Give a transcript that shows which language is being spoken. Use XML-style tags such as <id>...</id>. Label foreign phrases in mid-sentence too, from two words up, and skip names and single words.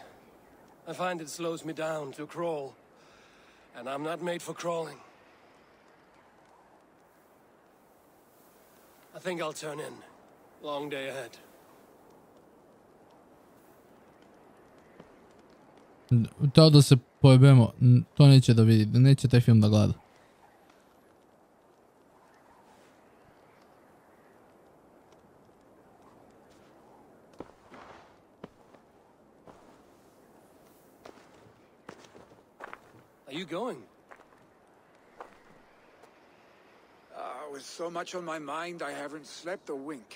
<en>I find it slows me down to crawl. And I'm not made for crawling. I think I'll turn in. Long day ahead.</en> <sr>To da se pojebemo, to neće da vidi, neće taj film da gleda.</sr> <en>Are you going? With so much on my mind, I haven't slept a wink.</en>